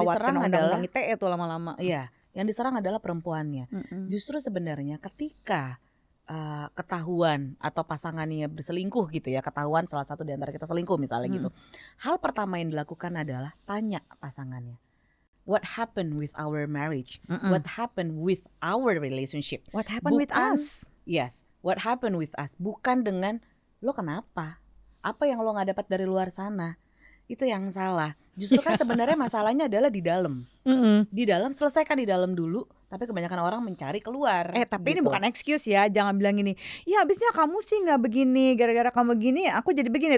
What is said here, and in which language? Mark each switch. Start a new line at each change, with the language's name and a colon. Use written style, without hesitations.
Indonesian: gawat diserang kena adalah undang-undang ITE tuh lama-lama. Iya, yang diserang adalah perempuannya. Justru sebenarnya ketika ketahuan atau pasangannya berselingkuh gitu ya, ketahuan salah satu di antara kita selingkuh misalnya gitu. Hal pertama yang dilakukan adalah tanya pasangannya.
English: What happened with our marriage? What happened with our relationship? What happened with us? Yes, what happened with us?
Indonesian: Bukan dengan lo kenapa? Apa yang lo nggak dapat dari luar sana? Itu yang salah. Justru kan sebenarnya masalahnya adalah di dalam. Di dalam, selesaikan di dalam dulu. Tapi kebanyakan orang mencari keluar. Tapi ini bukan excuse ya. Jangan bilang gini, ya abisnya kamu sih gak begini, gara-gara kamu begini aku jadi begini.